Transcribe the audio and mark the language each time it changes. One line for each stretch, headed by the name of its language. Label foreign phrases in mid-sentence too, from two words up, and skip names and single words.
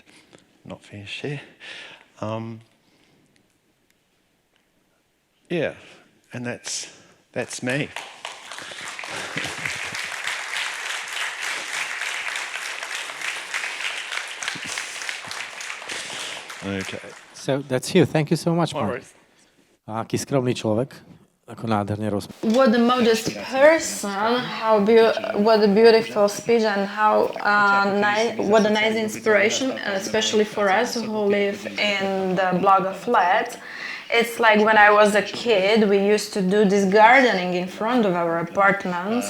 English: Not fair share. Yeah, and that's me. Okay. So that's you. Thank you so much, All Mark. right.
Slovak: A aký skromný človek, ako nádherne rozpráva.
English: What a modest person! What a beautiful speech, and what a nice inspiration, especially for us who live in the block of flats. It's like when I was a kid, we used to do this gardening in front of our apartments.